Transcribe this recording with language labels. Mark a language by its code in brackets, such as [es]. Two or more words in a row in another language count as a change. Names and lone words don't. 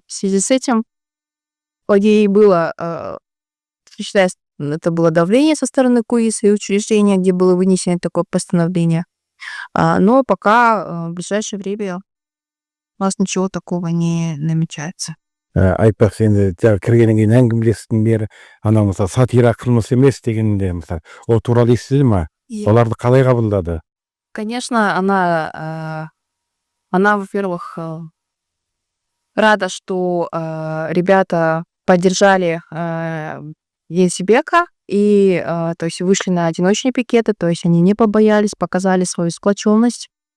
[ru] В связи с этим ей было, считаю, это было давление со стороны КУИСа и учреждения, где было вынесено такое постановление. Но пока в ближайшее время у нас ничего такого не намечается. [kk] Айтпақшы, енді кіргеннен кейін әңгімелестің бері, анау мысалы сатира қылмыс емес дегенде, мысалы, ол туралы естіді ма? Оларды қалай қабылдады? [ru] Конечно, она, во-первых, рада, что ребята поддержали Езбека и, то есть, вышли на одиночные пикеты, то есть они не побоялись, показали свою сплоченность.